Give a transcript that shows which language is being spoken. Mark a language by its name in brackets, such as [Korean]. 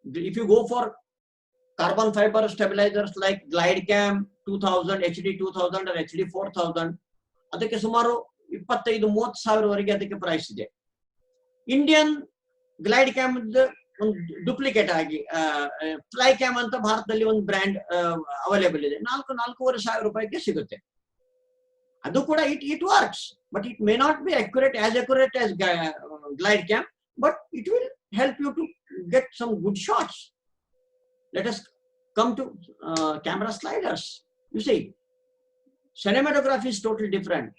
[English] If you go for carbon fiber stabilizers like Glide Cam 2000, HD 2000 or HD 4000, [Kannada] ಅದಕ್ಕೆ ಸುಮಾರು 25,000-30,000 ವರೆಗೆ ಅದಕ್ಕೆ price ಇದೆ. ಇಂಡಿಯನ್ ಗ್ಲೈಡ್ ಕ್ಯಾಮ್ ಒಂದು ಡುಪ್ಲಿಕೇಟ್ ಆಗಿ ಫ್ಲೈ ಕ್ಯಾಮ್ ಅಂತ ಭಾರತದಲ್ಲಿ ಒಂದು ಬ್ರ್ಯಾಂಡ್ ಅವೈಲೇಬಲ್ ಇದೆ, 4,500 ರೂಪಾಯಿಗೆ ಸಿಗುತ್ತೆ. ಅದು ಕೂಡ [English] It works, but it may not be accurate as glide cam, but it will help you to get some good shots. Let us come to camera sliders. You see, cinematography is totally different.